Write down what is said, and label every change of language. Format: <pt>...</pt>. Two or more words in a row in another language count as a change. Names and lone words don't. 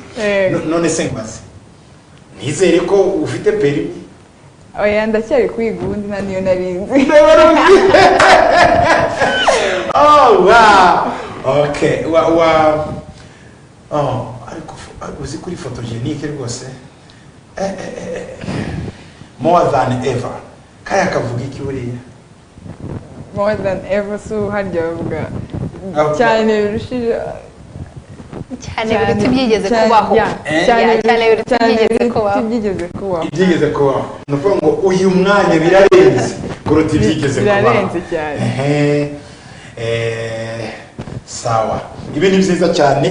<rw>None se ngbaze. Nizere ko ufite perimi? Oya ndacyari kwiga ubundi naniyo narinzi. Oh wow. Okay, ariko uzi kuri photogenique rwose.</rw> <en>More than ever.</en> <rw>Kaya kavuga iki buriya?</rw> <en>More than ever,</en> <rw>so harya bavuga cyane birushije cyane biruta byigeze kubaho. Cyane biruta byigeze kubaho. Ibyigeze kubaho. Nuko ngo uyu mwanya birarenze kuruta ibyigeze kubaho. Birarenze cyane. Sawa. Ibi ni byiza cyane.</rw>